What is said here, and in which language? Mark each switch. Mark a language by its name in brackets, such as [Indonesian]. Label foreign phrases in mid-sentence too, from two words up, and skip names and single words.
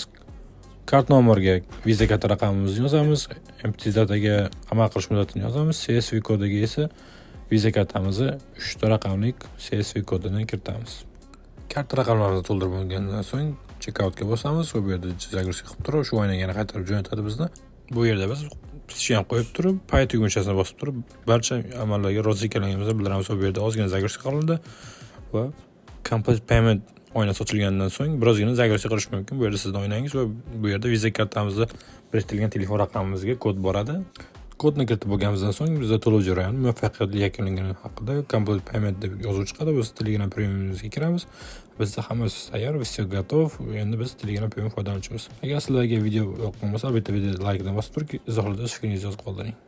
[Uzbek] Kart nomeriga Visa karta raqamimizni yozamiz, [English] empty dataga [Uzbek] amal qilish muddatini yozamiz, CSV kodiga esa Visa kartamizni 3 ta raqamli CSV kodini kiritamiz. Karta raqamlarimizni to'ldirib bo'lgandan so'ng checkoutga bosamiz, va bu yerda zagruzka qilib turib, shu oynaga yana qaytarib jo'natadi bizni. Bu yerda biz ham qo'yib turib, pay tugmachasini bosib turib, barcha amallarga rozi ekanligimizni bildiramiz. Bu yerda ozgina zagruzka qilindi va [English] complete payment [Uzbek] oynasi ochilgandan so'ng birozgina zagruzka qilish mumkin. Bu yerda sizning oynangiz va bu yerda Visa kartamizda biriktirilgan telefon raqamimizga kod boradi. Kodni kiritib bo'lganimizdan so'ng bizda to'lov jarayoni muvaffaqiyatli yakunlangani haqida [English] complete payment [Uzbek] deb yozuv chiqadi. Biz Telegram Premiumimizga kiramiz. Bizda hammasi tayyor, [Russian] все готов. [Uzbek] Endi biz Telegram Premium foydalanuvchimiz. Agar sizlarga video yoqqan bo'lsa, albatta videoni like dan bosib turib, izohlarda fikringizni yozib qoldiring.